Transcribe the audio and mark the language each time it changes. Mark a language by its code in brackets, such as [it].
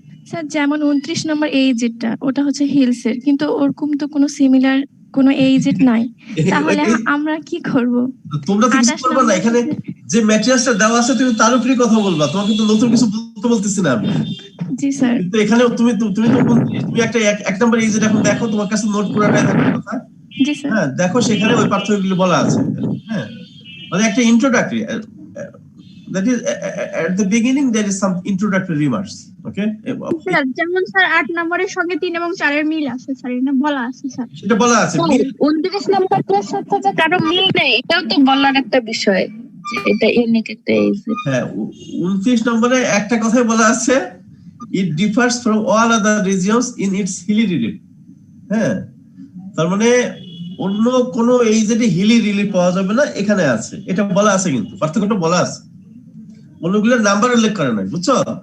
[bn] Sir যেমন 29 নম্বর এইজেডটা ওটা হচ্ছে হিলসের, কিন্তু ওরকম তো কোনো সিমিলার কোনো এইজেড নাই, তাহলে আমরা কি করব? তোমরা তো কিছু করবে না, এখানে যে ম্যাটেরিয়ালসটা দেওয়া আছে তুমি তার উপরে কথা বলবা, তোমাকে তো নতুন কিছু বলতেছি না আমি। জি স্যার। কিন্তু এখানে তুমি একটা এক নাম্বার এইজেড এখন দেখো, তোমার কাছে নোট পুরাটাই থাকার কথা। জি স্যার। হ্যাঁ, দেখো সেখানে ওই পার্থক্যগুলো বলা আছে। হ্যাঁ, মানে একটা introductory, [en] that is at the beginning there is some introductory remarks. Okay, [bn] sir যেমন স্যার 8 নম্বরের সঙ্গে 3 এবং 4 এর মিল আছে স্যার, এটা বলা আছে স্যার। সেটা বলা আছে। 29 নম্বরটার সাথে যে কারো মিল নেই, এটাও তো বলার একটা বিষয়, যে এটা ইউনিক একটা এইজেড। হ্যাঁ, 29 নম্বরে একটা কথাই বলা আছে, [en] it differs from all other regions in its hilly relief. [bn] হ্যাঁ, তার মানে অন্য কোন এইজেডে হিলি রিলিফ পাওয়া যাবে না, এখানে আছে, এটা বলা আছে, কিন্তু পার্থক্যটা বলা আছে, অন্যগুলোর নাম্বার উল্লেখ করে নাই, বুঝছো?